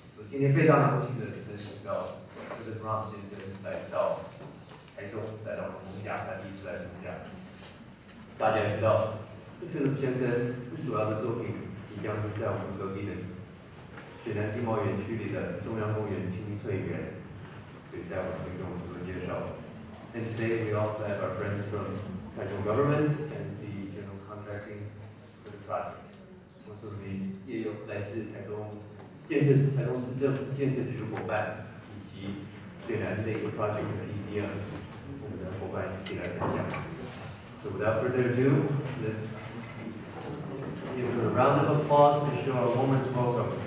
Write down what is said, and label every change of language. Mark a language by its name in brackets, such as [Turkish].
[Chinese] 今天非常荣幸的能请到Philppe Rahm先生来到台中，来到我们家，他第一次来我们家。大家也知道，Philppe先生主要的作品即将是在我们隔壁的水南经贸园区里的中央公园青翠园，所以待会会跟我们做介绍。 [English] And today we also have our friends from Taichung government and the general contracting for the project. [Chinese] 同时我们也有来自台中市政府建设局的伙伴，以及水南这个 project 的 ECM 我们的伙伴一起来分享。 [English] So without further ado, let's give a round of applause to show our warmest welcome.